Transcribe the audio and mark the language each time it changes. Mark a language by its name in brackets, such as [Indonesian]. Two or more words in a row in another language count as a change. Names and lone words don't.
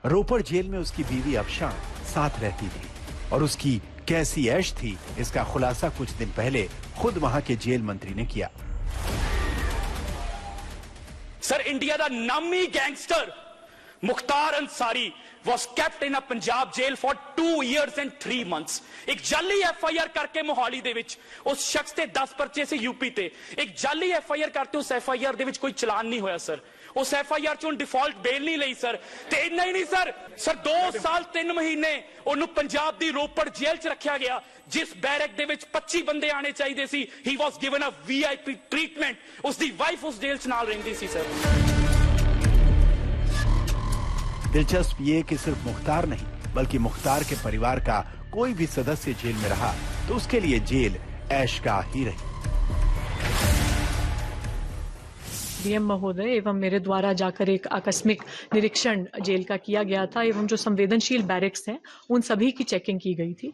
[Hindi] रोपड़ जेल में उसकी बीवी अफशां साथ रहती थी और उसकी कैसी ऐश थी, इसका खुलासा कुछ दिन पहले खुद वहां के जेल मंत्री ने किया। सर, इंडिया का नामी गैंगस्टर मुख्तार अंसारी [English] was kept in a Punjab jail for 2 years and 3 months। [Punjabi] ਇੱਕ ਜਾਲੀ FIR ਕਰਕੇ ਮੋਹਾਲੀ ਦੇ ਵਿੱਚ ਉਸ ਸ਼ਖ਼ਸ ਤੇ 10 ਪਰਚੇ ਸੇ ਯੂਪੀ ਤੇ ਇੱਕ ਜਾਲੀ FIR ਕਰਤੇ ਉਸ FIR ਦੇ ਵਿੱਚ ਕੋਈ ਚਲਾਨ ਨਹੀਂ ਹੋਇਆ ਸਰ। ਉਸ FIR ਚੋਂ [English] default bail [Punjabi] ਨਹੀਂ ਲਈ ਸਰ। ਤੇ ਇੰਨਾ ਹੀ ਨਹੀਂ ਸਰ 2 ਸਾਲ 3 ਮਹੀਨੇ ਓਨੂ ਪੰਜਾਬ ਦੀ ਰੋਪੜ ਜੇਲ ਚ ਰੱਖਾ ਗਿਆ, ਜਿਸ ਬੈਰਕ ਦੇ ਵਿੱਚ 25 ਬੰਦੇ ਆਨੇ ਚਾਹੀਏ ਸੀ। [English] He was given a VIP treatment. [Punjabi] ਉਸਦੀ ਵਾਈਫ ਉਸ ਜੇਲ ਚ ਨਾਲ ਰਹਿੰਦੀ ਸੀ ਸਰ। [Hindi] दिलचस्प ये कि सिर्फ मुख्तार नहीं बल्कि मुख्तार के परिवार का कोई भी सदस्य जेल में रहा तो उसके लिए जेल ऐशगाह ही रही। डीएम महोदय एवं मेरे द्वारा जाकर एक आकस्मिक निरीक्षण जेल का किया गया था एवं जो संवेदनशील बैरक्स हैं उन सभी की चेकिंग की गई थी।